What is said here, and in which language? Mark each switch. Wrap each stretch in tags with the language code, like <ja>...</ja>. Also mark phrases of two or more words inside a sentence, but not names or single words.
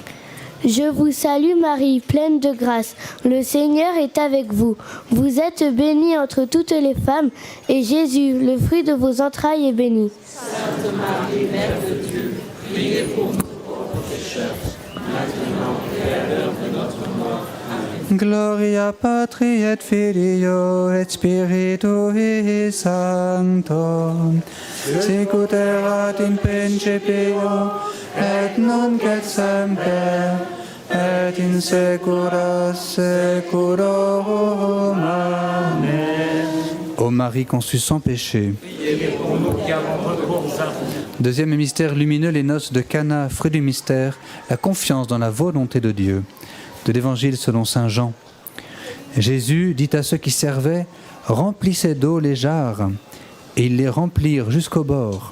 <fr>Je vous salue Marie, pleine de grâce. Le Seigneur est avec vous. Vous êtes bénie entre toutes les femmes, et Jésus, le fruit de vos entrailles, est béni. Sainte Marie, Mère de Dieu, priez pour nous pauvres pécheurs, maintenant et à l'heure de notre mort. Amen.</fr> <la>Gloria Patri et Filio et Spiritui Sancto, sicut erat in principio, et nunc et semper, et in saecula saeculorum. Amen.</la> <fr>Ô Marie conçue sans péché. Deuxième mystère lumineux, les noces de Cana, fruit du mystère, la confiance dans la volonté de Dieu. De l'Évangile selon saint Jean. Jésus dit à ceux qui servaient, « Remplissez d'eau les jarres », et ils les remplirent jusqu'au bord.</fr>